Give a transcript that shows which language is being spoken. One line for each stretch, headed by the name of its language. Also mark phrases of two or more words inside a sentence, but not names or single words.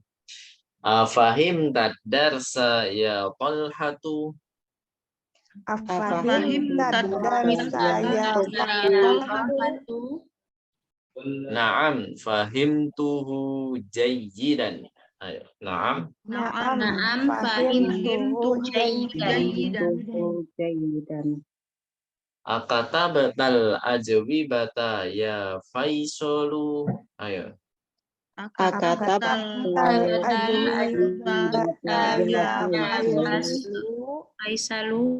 Arabic: أفهمت الدرس يا طلحة. أفهمت الدرس يا طلحة. نعم، فهمته جيدا. Ayo, naam. نعم فهمت جيدا. أكتبت الأجوبة يا فيصل. Ayo. أكتبت الأجوبة يا فيصل.